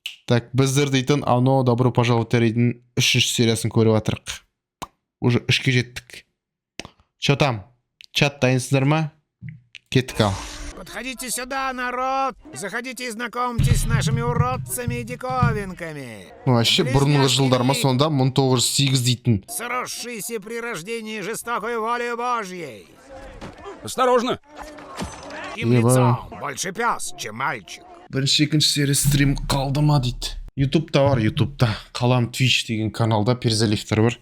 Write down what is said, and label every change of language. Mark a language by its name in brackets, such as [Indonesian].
[Kazakh] Так, біздер дейтін «Ано, добро пожаловать» дейтін 3-ші сериясын көріп атырық. [Russian] Уже [Kazakh] 3-ке жеттік. [Russian] Чё там? [Kazakh] Чат дайынсыздар ма? Кеттік ал. [Russian] Подходите сюда, народ! Заходите и знакомьтесь с нашими уродцами и диковинками. [Kazakh] Вообще, бұрынғы жылдар ма сонда 1908 дейтін. [Russian] Сросшиеся при рождении жестокой волей Божьей. Осторожно! Им лицом больше пес, чем мальчик. [Kazakh] Бірінші екінші серия стрим қалды ма дейді. Ютубта бар, Ютубта. Қалам Twitch деген каналда перзалифтер бар.